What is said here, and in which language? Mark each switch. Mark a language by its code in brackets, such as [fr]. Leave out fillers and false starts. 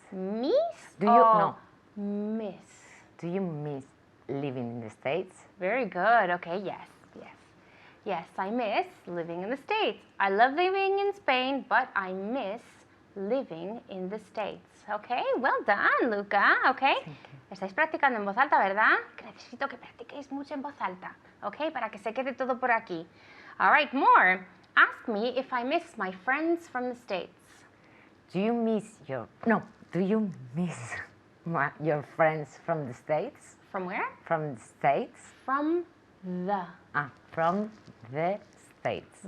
[en] Miss? Do you or no? miss? Do you miss living in the States? Very good. Okay, yes, yes. Yes, I miss living in the States. I love living in Spain, but I miss living in the States. Okay, well done, Luca. [es] Okay, estáis practicando en voz alta, ¿verdad? Que necesito que practiquéis mucho en voz alta. Okay, para que se quede todo por aquí. [en] All right, more. Ask me if I miss my friends from the States. Do you miss your Do you miss your friends from the States? From where? From the States? From the. From the States.